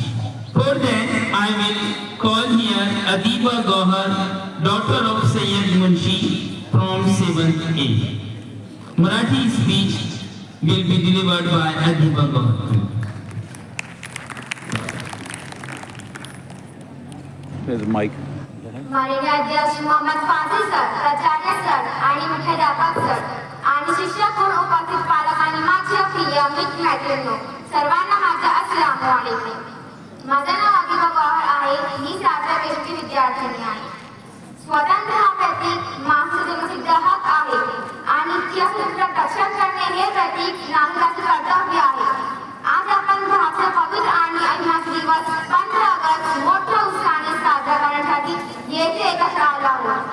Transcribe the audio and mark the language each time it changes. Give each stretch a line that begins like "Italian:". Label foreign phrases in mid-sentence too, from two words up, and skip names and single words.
English: For that, I will call here Adiba Gohar, daughter of Sayyid Munshi from 7A. Marathi speech will be delivered by Adiba Gohar.
Marathi: माईक माननीय अध्यक्ष मोहम्मद फाजिल सर, प्राचार्य सर आणि मुख्याध्यापक सर आणि शिक्षक म्हणून उपस्थित पालक आणि माझ्या प्रिय मित्रमैत्रिणींनो, सर्वांना माझा
Arabic: السلام عليكم.
Marathi: माझं नाव अदिबा गौहर आहे. मी 7व्या वर्षाची विद्यार्थिनी आहे. स्वातंत्र्य हा प्रतीक माणसाचा जन्मसिद्ध हक्क आहे आणि त्या हक्काचं रक्षण करणे हे प्रतीक नागरिकाचे कर्तव्य आहे. आज आपण भारताचा पवित्र आणि ऐतिहासिक दिवस 15 ऑगस्ट मोठ्या उत्साहाने साजरा करण्यासाठी येथे एकत्र आलो आहोत.